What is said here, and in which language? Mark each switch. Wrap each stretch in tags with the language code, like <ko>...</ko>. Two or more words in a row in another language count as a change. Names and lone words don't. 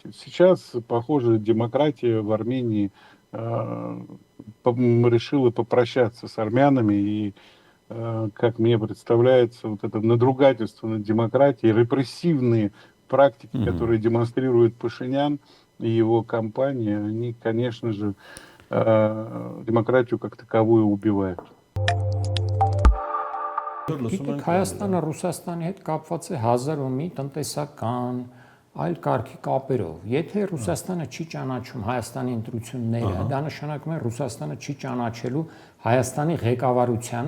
<ru>Сейчас, похоже, демократия в Армении решила попрощаться с армянами, и, как мне представляется, вот это надругательство над демократией, репрессивные практики, которые демонстрирует Пашинян и его компания, они, конечно же, демократию как таковую убивают.</ru> <hy>Գիտեք, Հայաստանը Ռուսաստանի հետ կապված է 1000 մի տնտեսական այլ կարգի կապերով։ Եթե Ռուսաստանը չի ճանաչում Հայաստանի ընտրությունները, դա նշանակում է Ռուսաստանը չի ճանաչելու Հայաստանի ղեկավարությանը</hy>